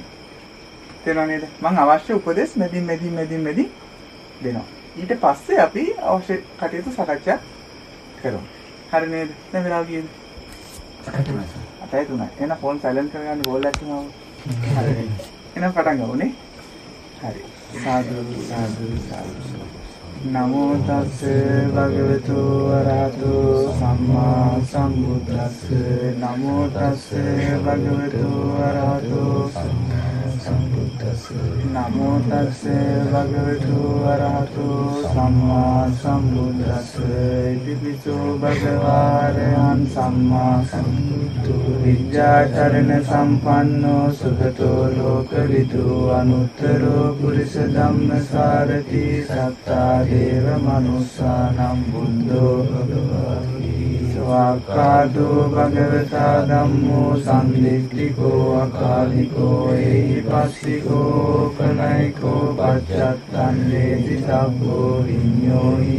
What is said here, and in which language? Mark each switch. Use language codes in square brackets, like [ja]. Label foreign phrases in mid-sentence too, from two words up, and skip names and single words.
[si] තේරුණා නේද? මම අවශ්‍ය උපදෙස් මෙදින් දෙනවා. ඊට පස්සේ අපි අවශ්‍ය කටයුතු සාකච්ඡා කරමු. හරි නේද? දැන් වෙලාව කීයද? 8:03. එහෙනම් ෆෝන් සයිලන්ට් කරගන්න බෝල් එකක් තියෙනවා. හරි. එහෙනම් පටන් ගමුනේ. හරි. සාදු සාදු සාදු. [pi] නමෝ තස්ස භගවතු වරහතු සම්මා සම්බුද්දස්ස. නමෝ තස්ස භගවතු වරහතු සම්බුද්දස්ස. නමෝ තස්ස භගවතු වරහතු සම්මා සම්බුද්දස්ස. ඉතිපිසෝ භගවාරයන් සම්මා සම්බුද්ධ විද්‍යාචරණ සම්පන්නෝ සුගතෝ ලෝකවිදු අනුත්තරෝ පුරිස ධම්මසාරති සත්තා දේව මනුස්සානම් බුද්ධෝ භගවති ස්වාක්ඛාතෝ භගවතා ධම්මෝ සම්දිට්ඨිකෝ අකාලිකෝ ඒහිපස්සිකෝ කලයිකෝ පච්චත්තං වේදි සබ්බෝ විඤ්ඤෝ